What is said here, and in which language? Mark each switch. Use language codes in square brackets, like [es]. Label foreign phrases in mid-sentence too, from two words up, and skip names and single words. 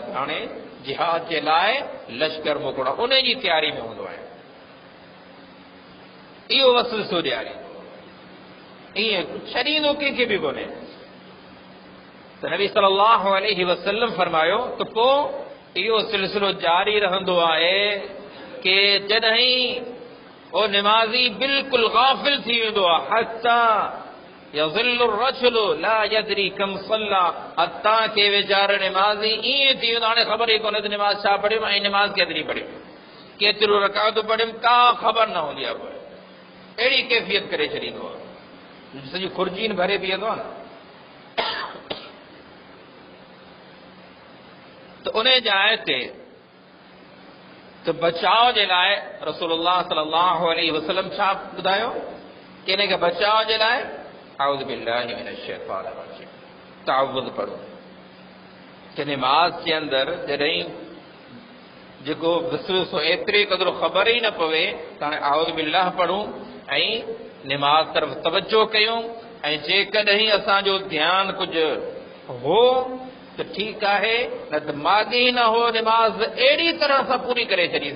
[sd] हाणे जिहाद जे लाइ लश्कर मोकिलिणो उन जी तयारी में हूंदो आहियां, इहो वसवसो ॾियारे ईअं छॾींदो कंहिंखे बि कोन्हे। त नबी [ar] صلى الله عليه وسلم [sd] फरमायो त पोइ इहो सिलसिलो जारी रहंदो आहे कि जॾहिं ओ निमाज़ी बिल्कुलु गाफ़िल थी वेंदो आहे [ar] حتى يظل الرجل لا يدري كم صلى [sd] हत्ता के वेचारो निमाज़ी ईअं थी वेंदो हाणे ख़बर ई कोन्हे त निमाज़ छा पढ़ियुमि ऐं निमाज़ केतिरी पढ़ियुमि केतिरो रकातूं पढ़ियुमि का ख़बर न हूंदी आहे पोइ अहिड़ी कैफ़ियत करे छॾींदो आहे सॼी खुर्जीन भरे बीहंदो आहे न। त उन जाइ ते त बचाव जे लाइ रसूलुल्लाह [ar] صلى الله عليه وسلم [sd] छा ॿुधायो कि इन खे बचाव जे लाइ [ar] أعوذ بالله من الشيطان الرجيم [sd] तावुज़ पढ़ो कि निमाज़ जे अंदरि जॾहिं जेको विसवसो एतिरे क़दुरु ख़बर ई न पवे त हाणे [ar] أعوذ بالله [sd] पढ़ूं ऐं निमाज़ तरफ़ तवजो कयूं ऐं जेकॾहिं असांजो ध्यानु कुझु हो त ठीकु आहे न त माॻी न हो निमाज़ अहिड़ी तरह सां पूरी करे छॾीसीं